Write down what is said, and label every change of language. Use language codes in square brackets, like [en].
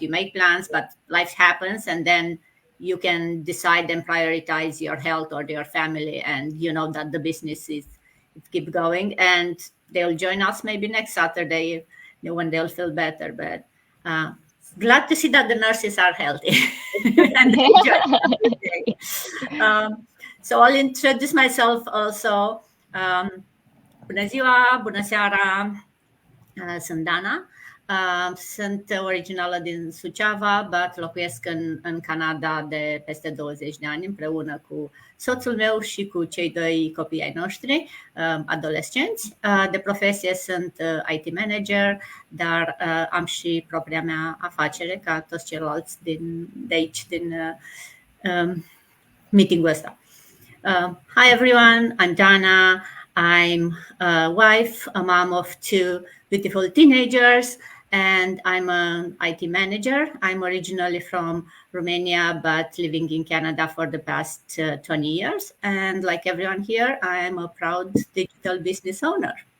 [en] You make plans, but life happens, and then you can decide and prioritize your health or your family, and you know that the business is keep going, and they'll join us maybe next Saturday, when they'll feel better. But glad to see that the nurses are healthy and they join us today. So I'll introduce myself also. [ro] Bună ziua, bună seara, sunt Dana. Sunt originală din Suceava, [en] but [ro] locuiesc în Canada de peste 20 de ani împreună cu soțul meu și cu cei 2 copii ai noștri, adolescenți. De profesie sunt IT manager, dar am și propria mea afacere, ca toți ceilalți de aici, din meeting-ul ăsta. [en] Hi everyone, I'm Dana. I'm a wife, a mom of 2 beautiful teenagers, and I'm an IT manager. I'm originally from Romania, but living in Canada for the past 20 years. And like everyone here, I am a proud digital business owner.